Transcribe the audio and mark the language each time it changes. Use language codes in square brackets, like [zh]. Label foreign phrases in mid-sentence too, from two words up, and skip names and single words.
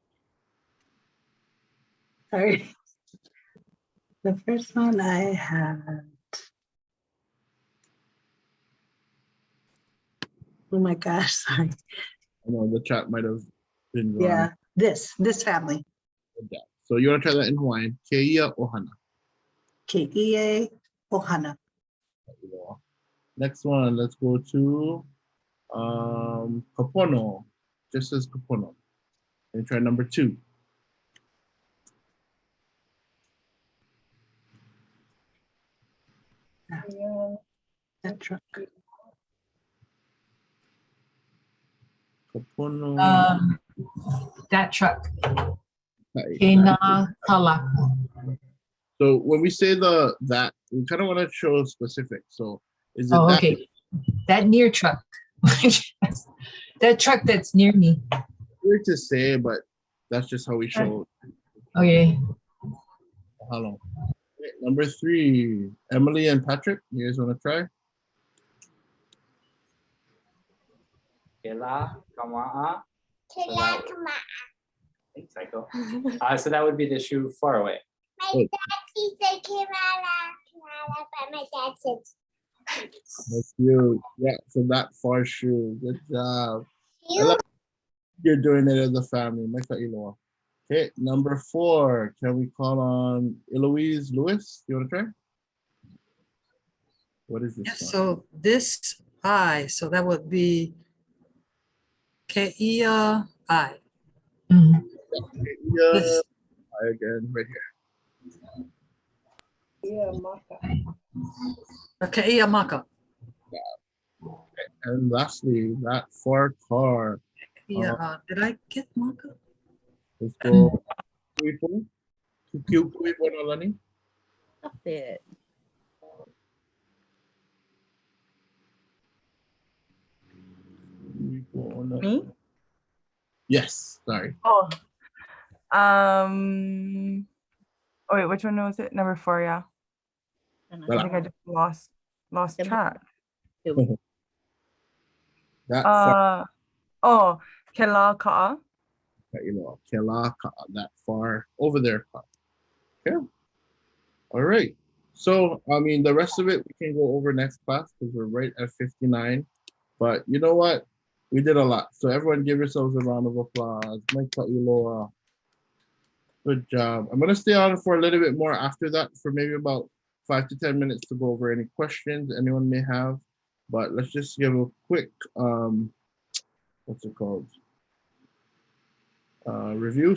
[en] Sorry. The first one I had. Oh my gosh, sorry. I know the chat might have been gone. Yeah, this family. Yeah. So you want to try that in Hawaiian? [haw] Ke ia ohana. Ke ia ohana. [en] Next one, let's go to kapono. Just as kapono. And try number 2. That truck. Kapono. That truck. Kaʻi. [haw] Kena kalaka. [en] So when we say that, we kind of want to show specific. So is it Oh, that? okay. That near truck. That truck that's near me. Weird to say, but that's just how we show. Okay. Hello. Okay, number 3, Emily and Patrick. You guys want to try? [haw] Ke la kama'a. Ke la kama'a. [en] Thanks, Psycho. So that would be the shoe far away. My dad said Kerala, but my dad said. That's you. Yeah, so that far shoe. Good job. I love you're doing it as a family. Maikaʻiloa. Okay, number 4. Can we call on Eloise Lewis? You want to try? What is this? Yes, one? so this I, so that would be [haw] ke ia [en] I. Yeah, This. I again, right here. Yeah, MOCA. [haw] Ke ia maka. [en] Okay. And lastly, that far car. Yeah, did I get maka? Let's go. Kuipo na lani. Stop it. Me? Yes, sorry. Oh. Oh wait, which one was it? Number 4, yeah. I think I just lost track. That far. [haw] Oh, ke la ka'a. Ke la ka'a, [en] that far over there. Okay. All right. So, I mean, the rest of it we can go over next class because we're right at 59. But you know what? We did a lot. So everyone give yourselves a round of applause. Maikaʻiloa. Good job. I'm going to stay on for a little bit more after that for maybe about 5 to 10 minutes to go over any questions anyone may have, but let's just give a quick, what's it called? Review.